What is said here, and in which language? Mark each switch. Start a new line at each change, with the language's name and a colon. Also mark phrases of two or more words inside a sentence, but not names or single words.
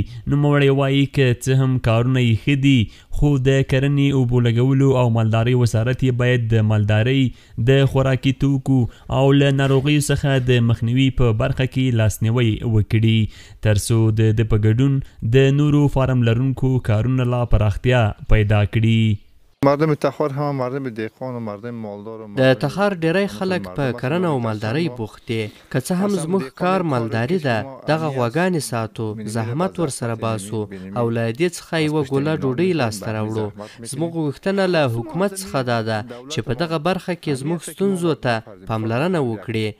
Pashto: نوموړی وایي که څه هم کارونه یې ښه دي خو د کرنې، اوبو لګولو او مالدارۍ وزارت یې باید د مالدارۍ د خوراکي توکو او له ناروغیو څخه د مخنیوي په برخه کې لاسنیوی وکړي تر څو د په ګډون د نورو فارم لرونکو کارونه لا پراختیا پیدا کړي.
Persian: مردم تخار هم مردم دهقان و مردم مالدار
Pashto: د تخار ډیری خلک په کرنه او مالدارۍ بوخت دي. که څه هم زموږ کار مالداري ده، دغه غواګانې ساتو، زحمت ورسره باسو او له دې څخه یوه ګوله ډوډۍ لاسته راوړو. زموږ غوښتنه له حکومت څخه دا ده چې په دغه برخه کې زموږ ستونزو ته پاملرنه وکړي.